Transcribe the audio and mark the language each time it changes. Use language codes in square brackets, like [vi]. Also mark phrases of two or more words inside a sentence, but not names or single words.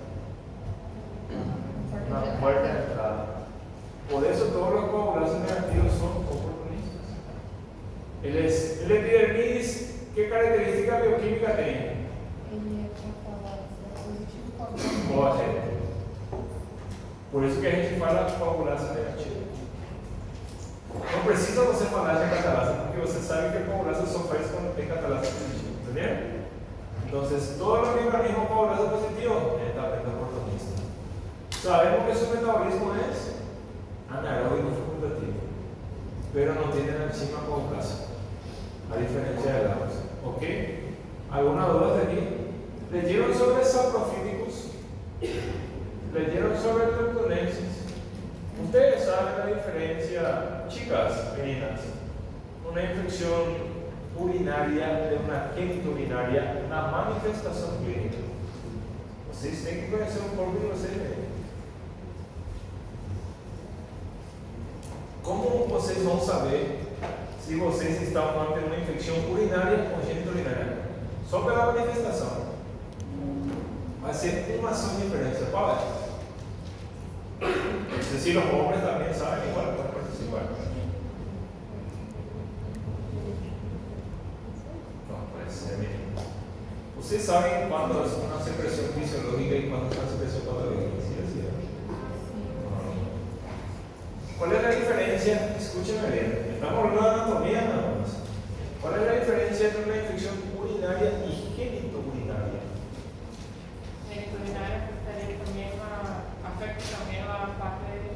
[es] Una puerta de entrada. Por eso todos los coagulados negativos son oportunistas. El epidermidis, ¿qué característica bioquímica tiene? Coagente. Por eso [pt] que a gente fala coagulação negativa. Não precisa você falar de catalase, porque você sabe que a coagulação só faz quando tem catalase positiva, entendeu? Então, todo o microorganismo coagulação positivo está dentro oportunista. [es] Sabemos que su metabolismo es anaeróbico facultativo, pero no tiene la enzima coagulasa, a diferencia de la otra. ¿Ok? ¿Alguna duda de aquí? ¿Leyeron sobre saprofíticos? ¿Leyeron sobre leptonensis? Ustedes saben la diferencia, chicas, meninas, una infección urinaria de una genitourinaria, una manifestación clínica. [pt] Vocês têm que conhecer um pouco de vocês mesmos. Como vocês vão saber se vocês estão tendo uma infecção urinária ou genitourinária? Só pela manifestação. Vai ser uma só diferença. Qual é? Se os homens também sabem, igual para participar. Não, parece ser menino. Vocês sabem quando uma secreção fisiológica e quando uma secreção patológica? [es] ¿Sí? ¿Cuál es la diferencia? Escúchenme bien. Estamos hablando de anatomía nada más. ¿Cuál es la diferencia entre una infección urinaria y genitourinaria? Genitourinaria también afecta también la parte